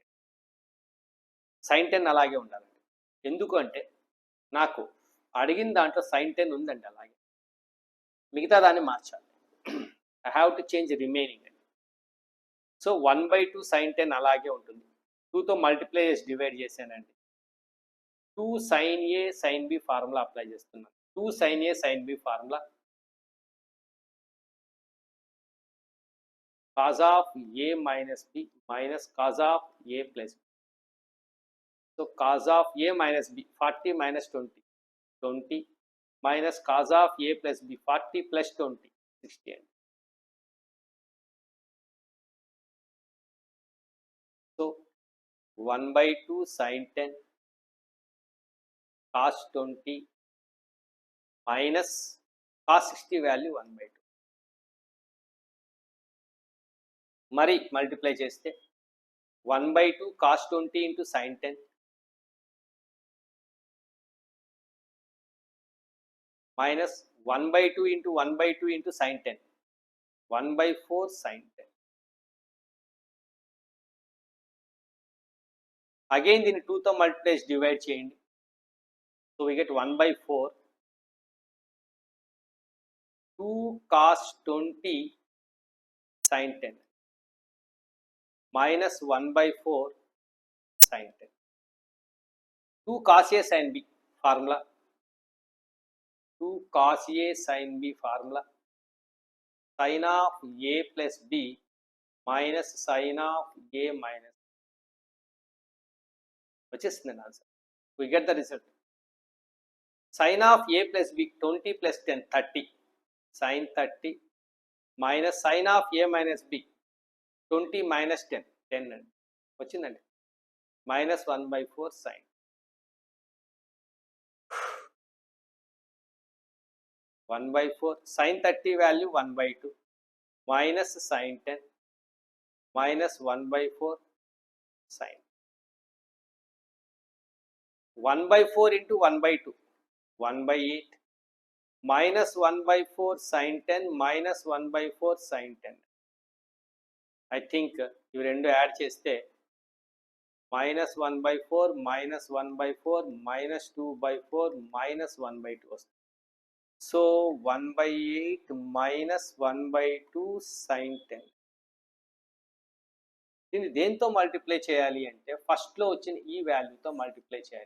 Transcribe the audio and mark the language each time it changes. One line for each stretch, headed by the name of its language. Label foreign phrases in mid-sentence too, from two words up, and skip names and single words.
Telugu: sin 10 అలాగే ఉండాలండి. ఎందుకు అంటే నాకు అడిగిన దాంట్లో sin 10 ఉందండి, అలాగే మిగతా దాన్ని మార్చాలి.
English: I have to change remaining.
Telugu: సో 1/2 sin 10 అలాగే ఉంటుంది. 2తో మల్టిప్లై చేసి డివైడ్ చేశానండి. 2 sin A sin B ఫార్ములా అప్లై చేస్తున్నాను.
English: 2 sin A sin B ఫార్ములా cos of A minus B minus cos of A plus B. So cos of A minus B 40 minus 20 20 minus cos of A plus B 40 plus 20 60 అండి. సో 1/2 sin 10 cos 20 minus cos 60 వాల్యూ 1/2.
Telugu: మరి మల్టిప్లై చేస్తే
English: 1/2 cos 20 into sin 10 minus 1/2 into 1/2 into sin 10 1/4 sin 10.
Telugu: అగైన్ దీన్ని 2తో మల్టిప్లై చేసి డివైడ్ చేయండి.
English: so we get 1/4 2 cos 20 sin 10 minus 1/4 sin 10. 2 cos A sin B ఫార్ములా 2 cos A sin B ఫార్ములా sin of A plus B minus sin of A minus వచ్చేస్తుందండి ఆన్సర్. we get the result. sin of A plus B 20 plus 10 30 sin 30 minus sin of A minus B 20 minus 10 10
Telugu: అండి వచ్చిందండి
English: minus 1/4 sin. One by 4 sin 30 value 1/2 minus sin 10 minus 1/4 sin. 1/4 into 1/2 1/8 minus 1/4 sin 10 minus 1/4 sin 10. I think
Telugu: ఇవి రెండు యాడ్ చేస్తే
English: minus 1/4 minus 1/4 minus 2/4 minus 1/2
Telugu: వస్తుంది.
English: సో 1/8 minus 1/2 sin 10.
Telugu: దీన్ని దేంతో మల్టిప్లై చేయాలి అంటే ఫస్ట్లో వచ్చిన ఈ వాల్యూతో మల్టిప్లై చేయాలి.